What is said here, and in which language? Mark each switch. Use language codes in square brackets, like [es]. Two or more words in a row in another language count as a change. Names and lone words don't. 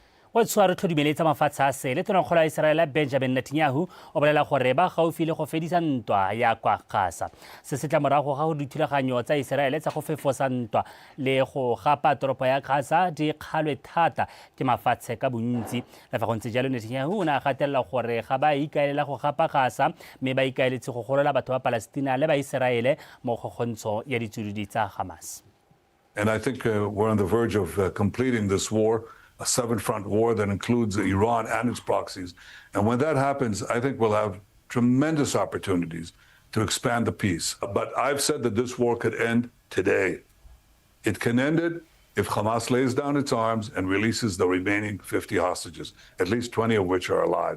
[tn] wa tshware tlhodimeletsa mafatshe a sele tonakgolo ya Israele Benjamin Netanyahu o bolela gore ba gaufi le go fedisa ntwa ya kwa Gaza se se tla morago ga go dithulaganyo tsa Israele tsa go fefosa ntwa le go gapa toropo ya Gaza di kgalwe thata ke mafatshe ka bontsi le fa go ntse jalo Netanyahu o ne a gatelela gore ga ba ikaelela go gapa Gaza mme ba ikaeletse go golola batho ba Palestina le ba Israele mo kgontsho ya ditsududi tsa Hamas. [en] And I think we're on the verge of completing this war, a seven-front war that includes Iran and its proxies. And when that happens, I think we'll have tremendous opportunities to expand the peace. But I've said that this war could end today. It can end it if Hamas lays down its arms and releases the remaining 50 hostages, at least 20 of which are alive.